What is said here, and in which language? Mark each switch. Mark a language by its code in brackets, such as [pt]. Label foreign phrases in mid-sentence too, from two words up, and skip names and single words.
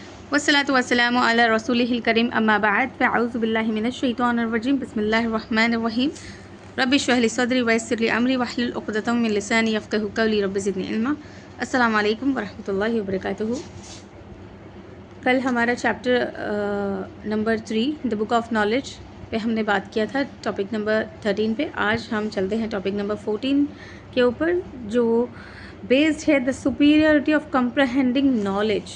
[ar] والصلاة والسلام على رسوله الكريم أما بعد فأعوذ بالله من الشيطان الرجيم بسم الله الرحمن الرحيم رب اشرح لي صدري ويسر لي أمري واحلل عقدة من لساني يفقهوا قولي رب زدني علما. السلام عليكم ورحمة الله وبركاته. [hi] कल हमारा [en] chapter number [hi] 3 [en] The Book of Knowledge [hi] पे हमने बात किया था, [en] topic number [hi] 13 पे। आज हम चलते हैं [en] topic number [hi] 14 के ऊपर, जो बेस्ड है [en] the superiority of comprehending knowledge.